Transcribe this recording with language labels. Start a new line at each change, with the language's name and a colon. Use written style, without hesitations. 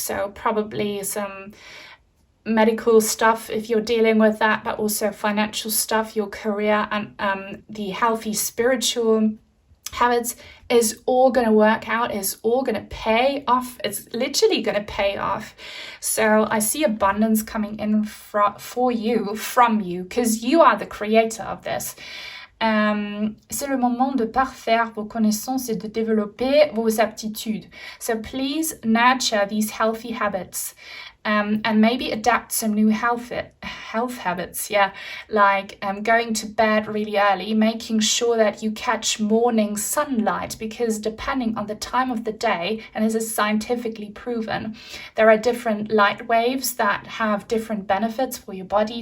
English: So probably some medical stuff if you're dealing with that, but also financial stuff, your career, and the healthy spiritual habits is all going to work out, is all going to pay off. It's literally going to pay off. So I see abundance coming in for you, from you, because you are the creator of this.
French: C'est le moment de parfaire vos connaissances et de développer vos aptitudes.
English: So please nurture these healthy habits. And maybe adapt some new health habits, like going to bed really early, making sure that you catch morning sunlight, because depending on the time of the day, and this is scientifically proven, there are different light waves that have different benefits for your body.